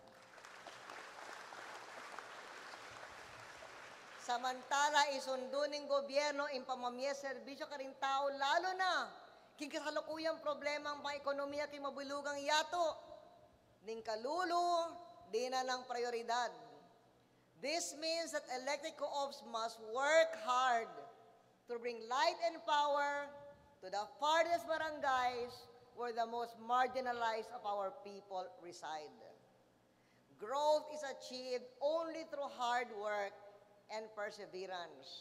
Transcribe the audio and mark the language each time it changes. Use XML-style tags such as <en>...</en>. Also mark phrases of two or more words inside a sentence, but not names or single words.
<pam>Samantala, isundo ng gobyerno in pamamiyas serbisyo ka rin tao, lalo na king kasalukuyang problema ang ekonomiya king mabulugang yato. Ning kalulu, di na lang prioridad.</pam> <en>This means that electric co-ops must work hard to bring light and power to the farthest barangays where the most marginalized of our people reside. Growth is achieved only through hard work and perseverance.</en>